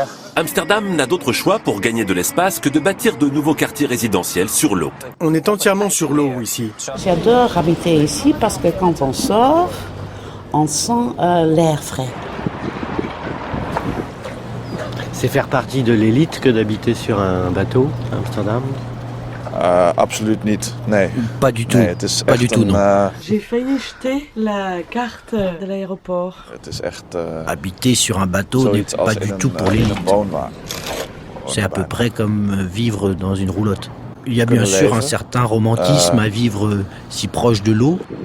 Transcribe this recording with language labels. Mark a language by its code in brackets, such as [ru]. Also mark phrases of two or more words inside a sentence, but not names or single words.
[fr] Amsterdam n'a d'autre choix pour gagner de l'espace que de bâtir de nouveaux quartiers résidentiels sur l'eau. On est entièrement sur l'eau ici. J'adore habiter ici parce que quand on sort, on sent l'air frais. C'est faire partie de l'élite que d'habiter sur un bateau à Amsterdam? [nl] Absoluut niet, nee. [fr] Pas du tout, pas du tout, non. J'ai failli jeter la carte de l'aéroport. Habiter sur un bateau n'est pas du tout pour l'élite. C'est à peu près comme vivre dans une roulotte. Il y a bien sûr un certain romantisme à vivre si proche de l'eau.